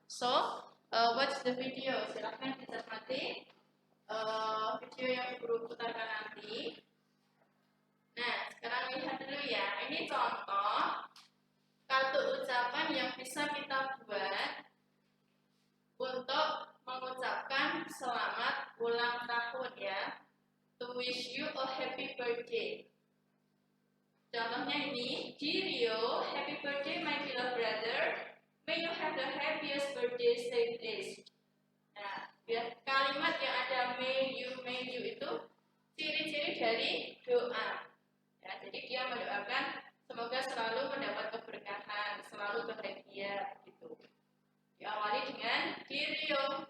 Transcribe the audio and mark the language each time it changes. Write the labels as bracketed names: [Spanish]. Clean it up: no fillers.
[English] So, watch the video. [Indonesian] Silahkan dicermati video yang Guru putarkan nanti. Nah, sekarang lihat dulu ya. Ini contoh kartu ucapan yang bisa kita buat untuk mengucapkan selamat ulang tahun ya. [English] To wish you a happy birthday. [Indonesian] Contohnya ini, [English] Dear Rio, happy birthday my beloved brother. May you have the happiest birthday save days. [Indonesian] Nah, kalimat yang ada may you itu ciri-ciri dari doa. Ya, jadi dia mendoakan semoga selalu mendapat keberkahan, selalu bahagia gitu. Diawali dengan Dear Rio.